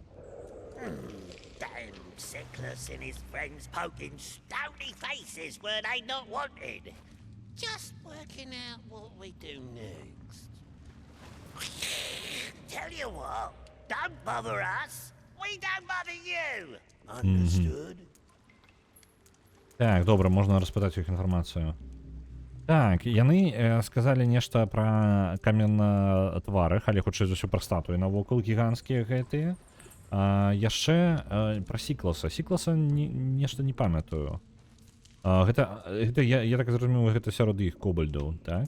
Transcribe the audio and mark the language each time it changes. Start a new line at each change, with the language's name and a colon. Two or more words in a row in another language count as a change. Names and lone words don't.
English: Damn Sickless and his friends poking stony faces where they not wanted. Just working out what we do next. Tell you what, don't bother us. We don't bother you. Understood?
Ukrainian: Так, добре, можна розпитати їх інформацію.
Belarusian: Так, яны сказалі нешта пра каменнатварых, але хутчэй за ўсё пра статуі навокал гіганцкія гэтыя. Яшчэ пра Сікласа. Сікласа нешта не памятаю. Гэта я так зразумеў, гэта сярод іх кобальдаў, так?